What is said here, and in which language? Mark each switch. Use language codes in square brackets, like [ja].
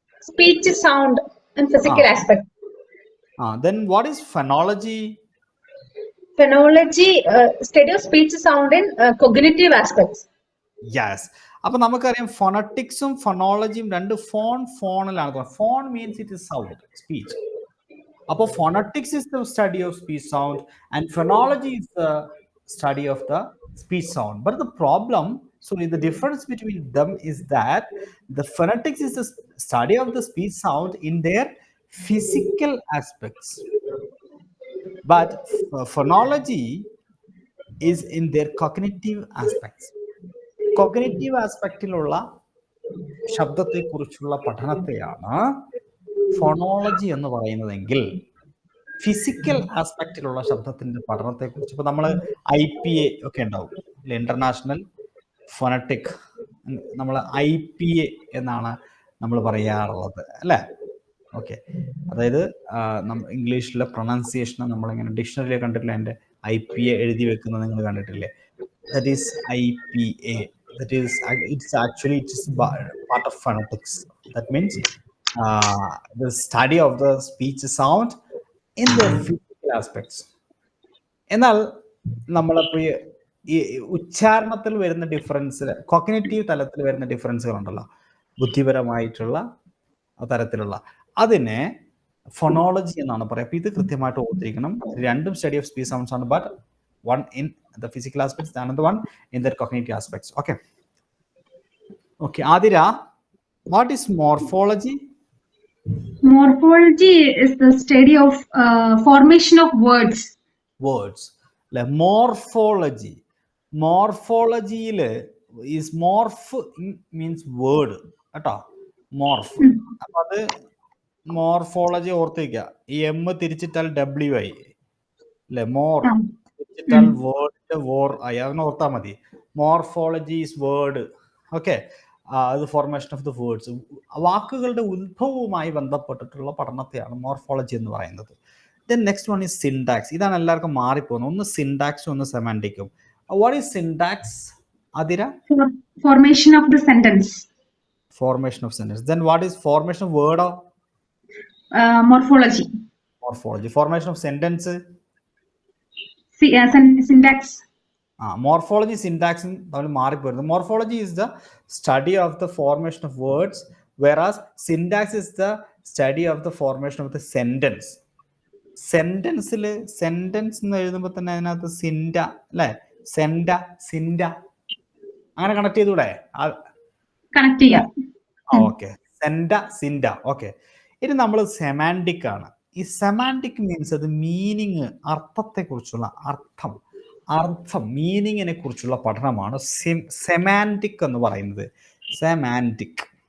[en] speech sound and physical aspect. Then what is phonology? Phonology, study of speech sound in cognitive aspects. Yes. [ml] അപ്പൊ നമുക്കറിയാം ഫോണറ്റിക്സും ഫോണോളജിയും രണ്ട് ഫോണിലാണ്. [en] Phone means it is sound, speech. അപ്പോൾ phonetics is the study of speech sound and phonology is the study of the speech sound. But the problem, the difference between them is that the phonetics is the study of the speech sound in their physical aspects, but phonology is in their cognitive aspects. [ml] Cognitive ആസ്പെക്റ്റിലുള്ള ശബ്ദത്തെ കുറിച്ചുള്ള പഠനത്തെയാണ് phonology എന്ന് പറയുന്നതെങ്കിൽ physical ആസ്പെക്റ്റിലുള്ള ശബ്ദത്തിന്റെ പഠനത്തെ കുറിച്ച് ഇപ്പൊ നമ്മൾ IPA ഒക്കെ ഉണ്ടാവും, ഇന്റർനാഷണൽ ഫോണറ്റിക്, നമ്മൾ IPA എന്നാണ് നമ്മൾ പറയാറുള്ളത്, അല്ലേ? ഓക്കെ, അതായത് ഇംഗ്ലീഷിലെ പ്രൊണൗൺസിയേഷൻ നമ്മളിങ്ങനെ ഡിക്ഷണറിയിൽ കണ്ടിട്ടില്ല, എൻ്റെ IPA എഴുതി വെക്കുന്നത് നിങ്ങൾ കണ്ടിട്ടില്ലേ? [en] That is IPA. That is, it's part of phonetics. That means the study of the speech sound in the physical aspects. [ml] എന്നാൽ നമ്മളിപ്പോൾ ഈ ഉച്ചാരണത്തിൽ വരുന്ന ഡിഫറൻസ്, കോഗ്നിറ്റീവ് തലത്തിൽ വരുന്ന ഡിഫറൻസുകൾ ഉണ്ടല്ലോ, ബുദ്ധിപരമായിട്ടുള്ള തരത്തിലുള്ള, അതിനെ ഫോണോളജി എന്നാണ് പറയുക. അപ്പൊ ഇത് കൃത്യമായിട്ട് ഓർത്തിരിക്കണം. രണ്ടും [en] study of speech sounds [ml] ആണ്, but [en] One in the physical aspects, the another one in the cognitive aspects. Okay. Okay, Adira, what is morphology? Morphology is the study of formation of words. Words. Like morphology. Morphology is morph means word. [ml] Morph. അപ്പൊ അത് morphology ഓർത്തിരിക്കുക. ഈ M തിരിച്ചിട്ടാൽ W ആയി അല്ലെ, more തിരിച്ചിട്ടാൽ word war ആയി, അങ്ങനെ ഓർത്താൽ മതി. [en] Morphology is word. [ml] ഓക്കെ, അത് [en] formation of the words, [ml] വാക്കുകളുടെ ഉത്ഭവവുമായി ബന്ധപ്പെട്ടിട്ടുള്ള പഠനത്തെയാണ് മോർഫോളജി എന്ന് പറയുന്നത്. [en] Then next one is syntax. [ml] ഇതാണ് എല്ലാവർക്കും മാറിപ്പോകുന്നത്. ഒന്ന് സിൻടാക്സും ഒന്ന് സെമാൻറ്റിക്കും. [en] What is syntax, Adira? Formation of the sentence. Formation of sentence. Then what is formation of word or Morphology. Morphology. Formation of sentence. Syntax. Morphology, syntax. Morphology is the study of the formation of words, whereas syntax is the study of the formation of the sentence. [ml] Sentence എന്ന് എഴുതുമ്പോൾ തന്നെ അതിനകത്ത് സിൻഡ അല്ലെ, സെൻഡ, സിൻഡ അങ്ങനെ connect ചെയ്തൂടെ? Connect ചെയ്യാം. Okay, സെൻഡ, Sinda. Okay, ഇനി നമ്മൾ സെമാൻറ്റിക് ആണ്. ഈ സെമാൻറ്റിക് മീൻസ് അത് മീനിങ്, അർത്ഥത്തെ കുറിച്ചുള്ള അർത്ഥം മീനിങ്ങിനെ കുറിച്ചുള്ള പഠനമാണ് സെമാൻറ്റിക് എന്ന് പറയുന്നത്. സെമാൻറ്റിക്.